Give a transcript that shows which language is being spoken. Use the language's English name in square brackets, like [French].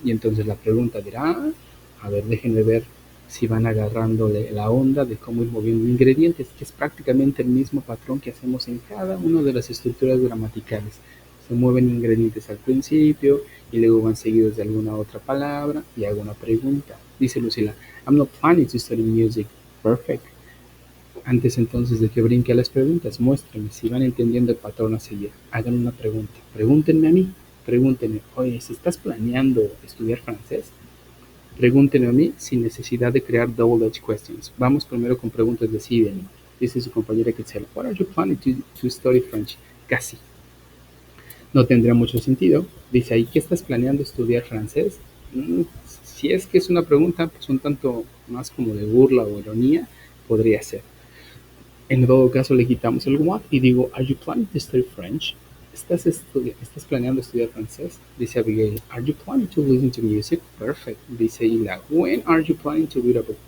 [Spanish] Y entonces la pregunta dirá, a ver, déjenme ver si van agarrándole la onda de cómo ir moviendo ingredientes, que es prácticamente el mismo patrón que hacemos en cada una de las estructuras gramaticales. Se mueven ingredientes al principio y luego van seguidos de alguna otra palabra y hago una pregunta. Dice [English] Lucila, I'm not planning to study music. Perfect. [Spanish] Antes entonces de que brinque a las preguntas, muéstrenme si van entendiendo el patrón a seguir. Hagan una pregunta. Pregúntenme a mí. Pregúntenme, oye, si estás planeando estudiar francés, pregúntenme a mí sin necesidad de crear double-edged questions. Vamos primero con preguntas de sí y de no. Dice su compañera Quetzal, [English] what are you planning to study French? [Spanish] Casi. No tendría mucho sentido. Dice ahí, ¿qué estás planeando estudiar francés? Si es que es una pregunta, pues un tanto más como de burla o ironía, podría ser. En todo caso le quitamos el what y digo, [English] are you planning to study French? [Spanish] ¿Estás planeando estudiar francés? Dice [English] Abigail, are you planning to listen to music? Perfect. Dice Ila, when are you planning to read a book?